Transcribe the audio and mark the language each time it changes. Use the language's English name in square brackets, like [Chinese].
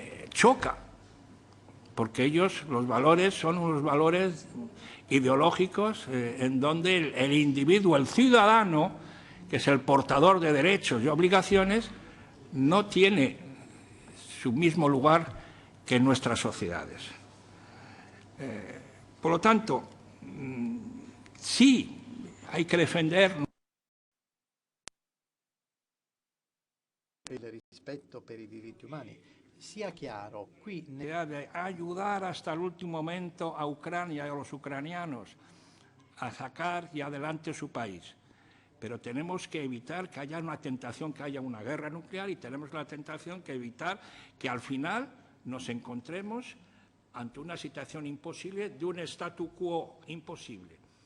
[Spanish] choca, porque ellos, los valores, son unos valores ideológicos en donde el individuo, el ciudadano, que es el portador de derechos y obligaciones, no tiene su mismo lugar que en nuestras sociedades. Por lo tanto, sí hay que defender [Italian] il rispetto per i diritti umani. Sia chiaro, qui [Spanish] de ayudar hasta el último momento a Ucrania y a los ucranianos a sacar y adelante su país. Pero tenemos que evitar que haya una tentación, que haya una guerra nuclear, y tenemos la tentación que evitar que al final nos encontremos ante una situación imposible, de un statu quo imposible.